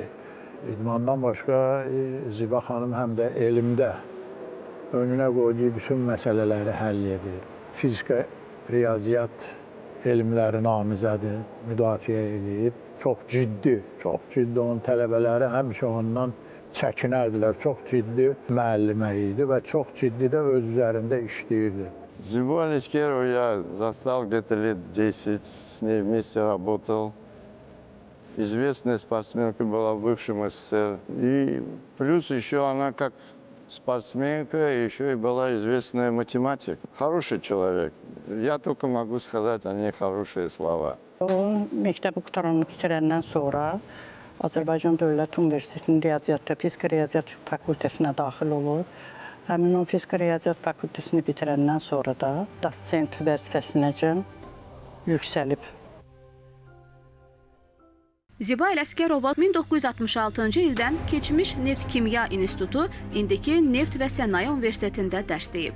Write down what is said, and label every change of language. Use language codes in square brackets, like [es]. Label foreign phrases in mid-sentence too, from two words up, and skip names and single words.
[az] İdmandan başqa Ziba xanım həm də elmdə önünə qoyduğu bütün məsələləri həll edir. Fizika, riyaziyyat elmləri namizədi müdafiə edib. Çox ciddi onun tələbələri həmişə ondan çəkinərdilər. Çox ciddi müəllimə idi və çox ciddi də öz üzərində işləyirdi. [ru] Зибу Алескерову я застал где-то лет 10, с ней вместе работал. Известная спортсменка была в бывшем СССР. И плюс еще она как спортсменка, еще и была известная математик. Хороший человек. Я только могу сказать о ней хорошие слова. [az] O məktəbi qutaranı bitirəndən sonra Azərbaycan Dövlət Universitetinin Riyaziyyat və Fizika Riyaziyyat fakültəsinə daxil olur. Həmin o Fizika Riyaziyyat fakültəsini bitirəndən sonra da dosent vəzifəsinəcən yüksəlib. Ziba Ələsgərova 1966-cı ildən keçmiş Neft-Kimya İnstitutu, indiki Neft və Sənaye Universitetində dərs deyib.